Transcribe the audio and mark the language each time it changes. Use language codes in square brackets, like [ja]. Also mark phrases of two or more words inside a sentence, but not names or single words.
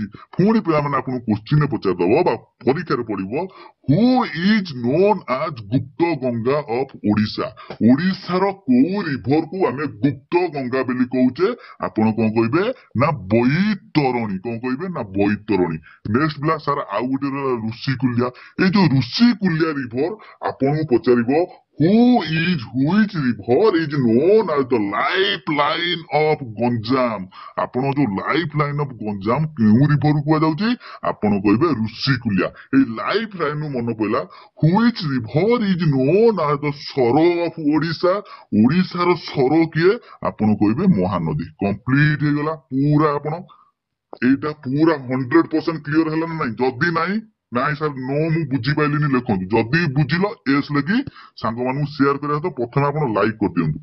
[or] ପୁଣି ପିଲାମାନେ ଆପଣଙ୍କୁ କୋଶ୍ଚିନ୍ ପଚାରିଦବ ବା ପରୀକ୍ଷାରେ ପଡିବ, [en] who is known as [or] ଗୁପ୍ତ ଗଙ୍ଗା ଅଫ ଓଡିଶା? ଓଡିଶାର କୋଉ ରିଭରକୁ ଆମେ ଗୁପ୍ତ ଗଙ୍ଗା ବୋଲି କହୁଛେ? ଆପଣ କଣ କହିବେ ନା ବୈତରଣୀ। କଣ କହିବେ ନା ବୈତରଣୀ। ନେକ୍ସଟ ପିଲା ସାର୍ ଆଉ ଗୋଟେ ରହିଲା ଋଷିକୁଲ୍ୟା। ଏଇ ଯୋଉ ଋଷିକୁଲ୍ୟା ରିଭର ଆପଣଙ୍କୁ ପଚାରିବ, [en] which river is known as the lifeline of ଗଞ୍ଜାମ? [or] ଆପଣ ଯୋଉ [en] lifeline of Ganjam [or] କେଉଁ ରିଭର କୁହାଯାଉଛି? ଆପଣ କହିବେ ଋଷିକୁଲ୍ୟା। ଏଇ ଲାଇଫଲାଇନ ରୁ ମନେ ପଡିଲା, [en] which river is known as the sorrow of Odisha? [or] ଓଡିଶାର ସର କିଏ? ଆପଣ କହିବେ ମହାନଦୀ। କମ୍ପ୍ଲିଟ ହେଇଗଲା ପୁରା। ଆପଣ ଏଇଟା ପୁରା 100% କ୍ଲିୟର ହେଲା ନା ନାଇଁ? ଯଦି ନାଇଁ ନାଇଁ [en] sir no [or] ମୁଁ ବୁଝିପାରିଲିନି ଲେଖନ୍ତୁ। ଯଦି ବୁଝିଲ ଏସ୍ ଲେଖି ସାଙ୍ଗମାନଙ୍କୁ ସେୟାର କରିବା ସହିତ ପ୍ରଥମେ ଆପଣ ଲାଇକ୍ କରିଦିଅନ୍ତୁ।